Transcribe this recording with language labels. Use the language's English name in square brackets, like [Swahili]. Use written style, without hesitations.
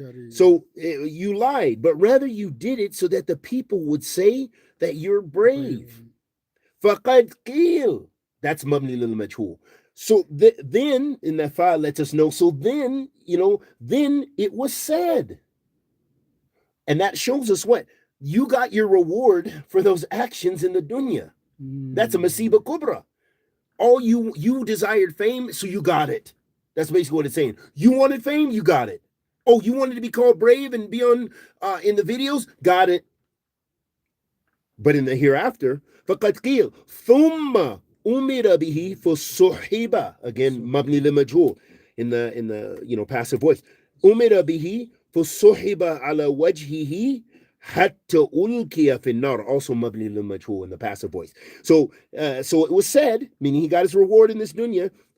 [English] So you lied, but rather you did it so that the people would say that you're brave. [Arabic] فقد قيل, that's مبني للمجهول. [English] So then, in that file lets us know, so then, then it was said. And that shows us what? You got your reward for those actions in the dunya. That's a masiba kubra. All you desired fame, so you got it. That's basically what it's saying. You wanted fame, you got it. Oh, you wanted to be called brave and be on in the videos, got it. But in the hereafter, [Arabic] فَقَدْ قِيلَ ثُمَّ أُمِرَ بِهِ فَصُحِبَ. [English] Again, [Arabic] مبني للمجهول [English] in the passive voice. [Arabic] أُمِرَ بِهِ فَصُحِبَ عَلَى وَجْهِهِ حَتَّى أُلْقِيَ فِي النَّارِ. [English] Also [Arabic] مبني للمجهول [English] in the passive voice. So it was said, meaning he got his reward in this dunya.